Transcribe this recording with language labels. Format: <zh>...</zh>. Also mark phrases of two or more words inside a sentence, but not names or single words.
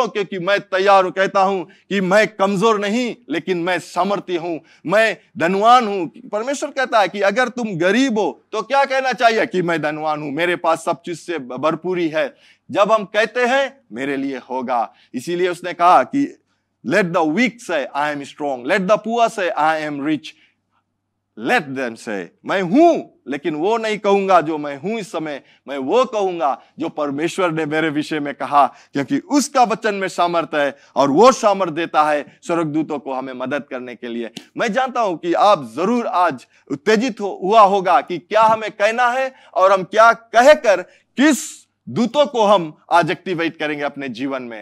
<hi>क्योंकि मैं तैयार हूं, कहता हूं कि मैं कमजोर नहीं लेकिन मैं सामर्थ्य हूं, मैं धनवान हूं। परमेश्वर कहता है कि अगर तुम गरीब हो तो क्या कहना चाहिए कि मैं धनवान हूं, मेरे पास सब चीज से भरपूरी है। जब हम कहते हैं मेरे लिए होगा, इसीलिए उसने कहा कि</hi> <en>let the weak say I am strong, let the poor say I am rich, let them say</en> <hi>मैं हूं, लेकिन वो नहीं कहूंगा जो मैं हूं इस समय, मैं वो कहूंगा जो परमेश्वर ने मेरे विषय में कहा, क्योंकि उसका वचन में सामर्थ्य है और वो सामर्थ्य देता है स्वर्गदूतों को हमें मदद करने के लिए। मैं जानता हूं कि आप जरूर आज उत्तेजित हुआ होगा कि क्या हमें कहना है और हम क्या कहकर किस दूतों को हम आज एक्टिवेट करेंगे अपने जीवन में।</hi>